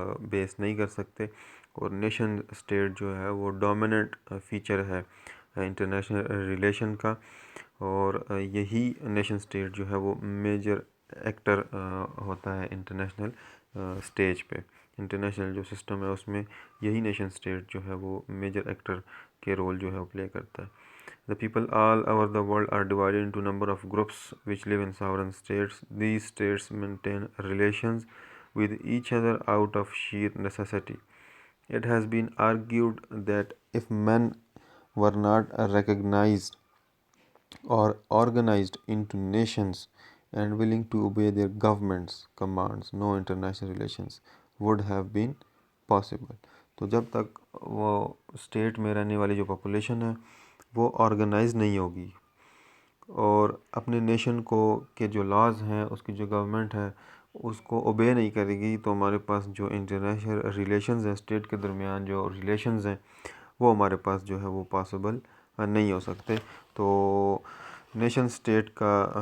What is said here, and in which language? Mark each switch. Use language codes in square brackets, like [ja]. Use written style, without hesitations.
[ur] بیس نہیں کر سکتے، اور نیشن اسٹیٹ جو ہے وہ ڈومیننٹ فیچر ہے انٹرنیشنل ریلیشن کا، اور یہی نیشن اسٹیٹ جو ہے وہ میجر ایکٹر ہوتا ہے انٹرنیشنل اسٹیج پہ۔ انٹرنیشنل جو سسٹم ہے اس میں یہی نیشن اسٹیٹ جو ہے وہ میجر ایکٹر کے رول جو ہے وہ پلے کرتا ہے۔ [en] The people all over the world are divided into number of groups which live in sovereign states. These states maintain relations with each other out of sheer necessity. It has been argued that if men were not recognized or organized into nations and willing to obey their government's commands, no international relations would have been possible. [ur] تو جب تک وہ state میں رہنے والی جو population ہے وہ آرگنائز نہیں ہوگی اور اپنے نیشن کو کے جو لاز ہیں، اس کی جو گورنمنٹ ہے اس کو اوبے نہیں کرے گی، تو ہمارے پاس جو انٹرنیشنل ریلیشنز ہیں، اسٹیٹ کے درمیان جو ریلیشنز ہیں وہ ہمارے پاس جو ہے وہ پاسبل نہیں ہو سکتے۔ تو نیشن اسٹیٹ کا